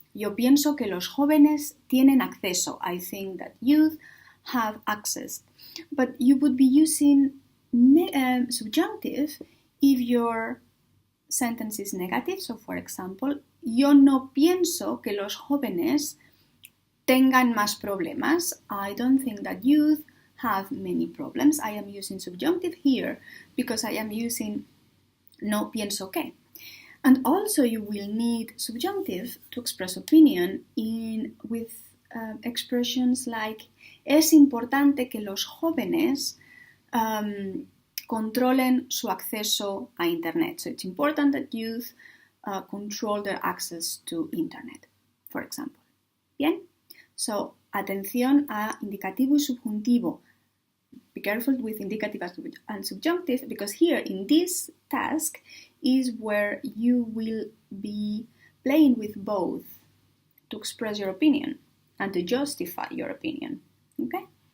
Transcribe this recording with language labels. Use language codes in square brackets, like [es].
[es] Yo pienso que los jóvenes tienen acceso. [en] I think that youth have access. But you would be using subjunctive if your sentence is negative. So, for example, [es] yo no pienso que los jóvenes tengan más problemas. [en] I don't think that youth have many problems. I am using subjunctive here because I am using [es] no pienso que. [en] And also you will need subjunctive to express opinion with expressions like [es] es importante que los jóvenes controlen su acceso a Internet. [en] So it's important that youth control their access to Internet, for example. [es] Bien? So, atención a indicativo y subjuntivo. [en] Be careful with indicative and subjunctive, because here in this task is where you will be playing with both to express your opinion and to justify your opinion. Okay?